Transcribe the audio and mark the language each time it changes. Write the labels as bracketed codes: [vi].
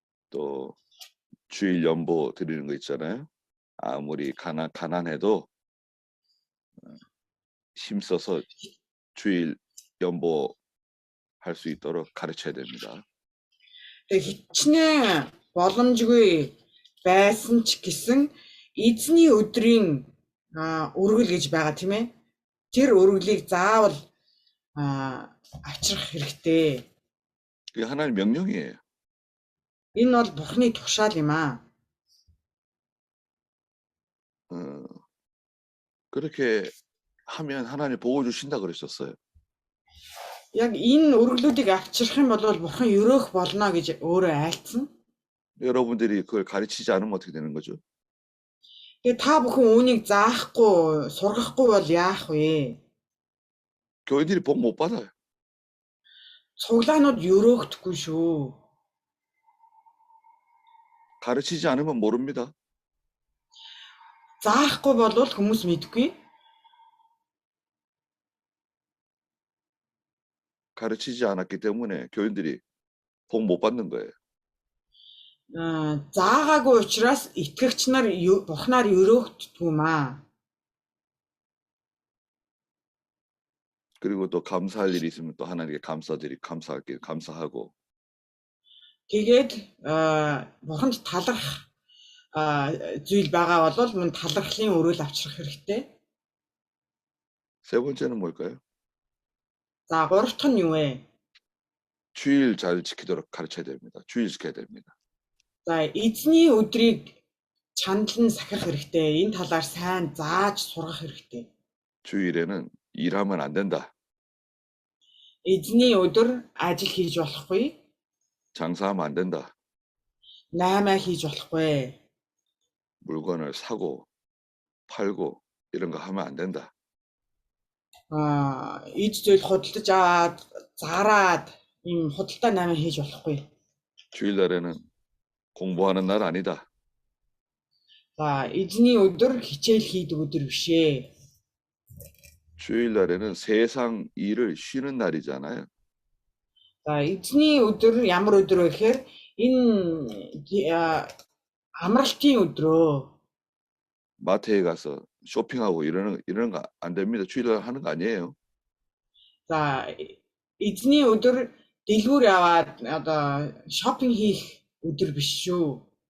[ko] 또 주일 연보 드리는 거 있잖아요. 아무리 가난해도 힘써서 주일 연보 할 수 있도록 가르쳐야 됩니다. [mn] Хичнээн боломжгүй байсан ч гэсэн эзний өдрийн өргөл гэж байгаа тийм ээ. Тэр өргөлийг заавал авчрах хэрэгтэй. [ko] 그게 하나님 명령이에요. [mn] Энэ бол Бурхны тушаал юм аа. [ko] 그렇게 하면 하나님 복을 주신다 그러셨어요. [mn] Яг энэ өргөлүүдийг авчрах юм бол Бурхан өрөөх болно гэж өөрөө айлцсан. [ko] 여러분들이 그걸 가르치지 않으면 어떻게 되는 거죠? [mn] Тэгээ та бүхэн үүнийг заахгүй, сургахгүй бол яах вэ? [ko] 교인들이 복 못 받아요. [mn] цуглаанууд өрөөгдөхгүй шүү. [ko] 가르치지 않으면 모릅니다. [mn] Заахгүй болвол хүмүүс мэдгүй. [ko] 가르치지 않았기 때문에 교인들이 복 못 받는 거예요. [mn] Заагаагүй учраас итгэгч нар Бурханаар өрөөгддөг маа. [ko] 그리고 또 감사할 일이 있으면 또 하나님께 감사하고 [mn] Тэгээд Бурханд талархах зүйл байгаа бол мөн талархлын өрөөл авчрах хэрэгтэй. [ko] 세 번째는 뭘까요? [mn] За гурав дахь нь юу вэ? [ko] 주일 잘 지키도록 가르쳐야 됩니다. 주일 지켜야 됩니다. [mn] За эзний өдрийг чандлан сахих хэрэгтэй. Энэ талаар сайн зааж сургах хэрэгтэй. [ko] 주일에는 일하면 안 된다. [mn] Эзний өдөр ажил хийж болохгүй. [ko] 장사하면 안 된다. [mn] Наймаа хийж болохгүй. [ko] 물건을 사고 팔고 이런 거 하면 안 된다. [mn] Иж зүйл худалдаж аваад зараад ийм худалдаа наймаа хийж болохгүй. [ko] 주일날에는 공부하는 날 아니다. [mn] За эзний өдөр хичээл хийдэг өдөр биш ээ. [ko] 주일날에는 세상 일을 쉬는 날이잖아요. [mn] За эзний өдөр ямар өдөр вэ гэхээр энэ амралтын өдрөө. [ko] 마트에 가서 쇼핑하고 이러는 거 안 됩니다. 주일날 하는 거 아니에요. [mn] За эзний өдөр дэлгүүр яваад одоо шопинг хийх өдөр биш шүү.